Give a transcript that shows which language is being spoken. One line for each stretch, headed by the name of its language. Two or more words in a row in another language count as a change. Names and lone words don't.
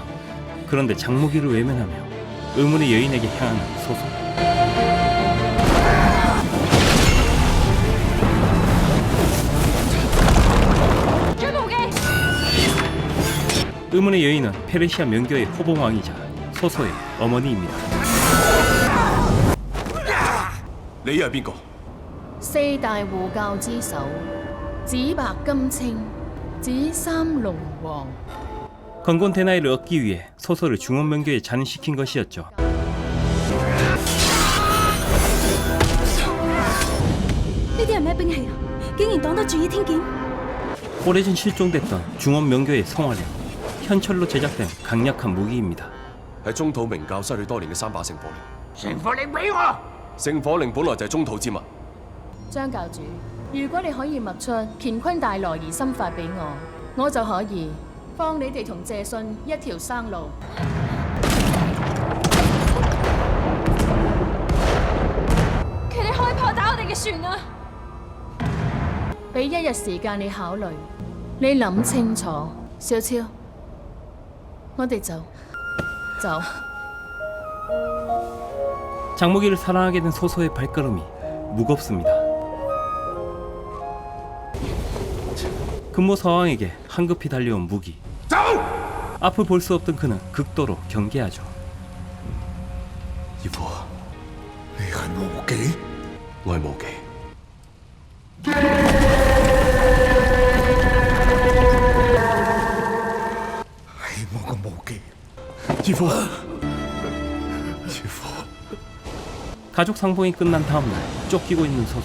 Korean: 그런데 장무기를 외면하며 의문의 여인에게 향하는 소소. 의문의 여인은 페르시아 명교의 호봉왕이자 소소의 어머니입니다.
Cantonese: 你係邊個？四大護教之首，紫白金青，紫衫龍王。
Korean: 건곤 대나이를 얻기 위해 소소를 중원 명교에 잔시킨 것이었죠. 오래전 실종됐던 중원 명교의 성화령, 현철로 제작된 강력한 무기입니다.
Cantonese: 係中土明教失去多年嘅3把聖火令。聖火令俾我。聖火令本來就係中土之物。張教主，如果你可以默出乾坤大挪移心法俾我，我就可以放你哋同謝遜一條生路。佢哋開炮打我哋嘅船啊！俾1日時間你考慮，你諗清楚。小超，我哋走。
Korean: 장무기를 사랑하게 된 소소의 발걸음이 무겁습니다. 금모서왕에게 황급히 달려온 무기. 앞을 볼 수 없던 그는 극도로 경계하죠.
Cantonese: 義父，你係無忌？我係無忌。係我個無忌。義父，義父。
Korean: 가족 상봉이 끝난 다음날 쫓기고 있는 소소.